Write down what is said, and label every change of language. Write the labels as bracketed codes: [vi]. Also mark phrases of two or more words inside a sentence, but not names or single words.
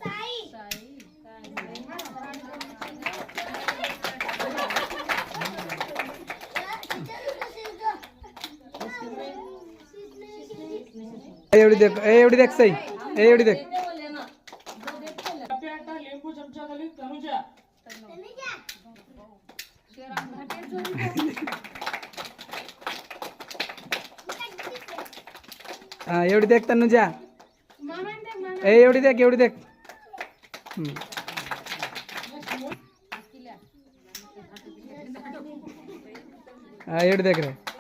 [mr] एवढी देख सही एवढी देख [kn] ಕಪ್ಪೆ ಆಟ ಲಿಂಬು ಚಮಚದಲ್ಲಿ ತನುಜ. [mr] एवढी देख तनुजा एवढी देख एवढी देख रे.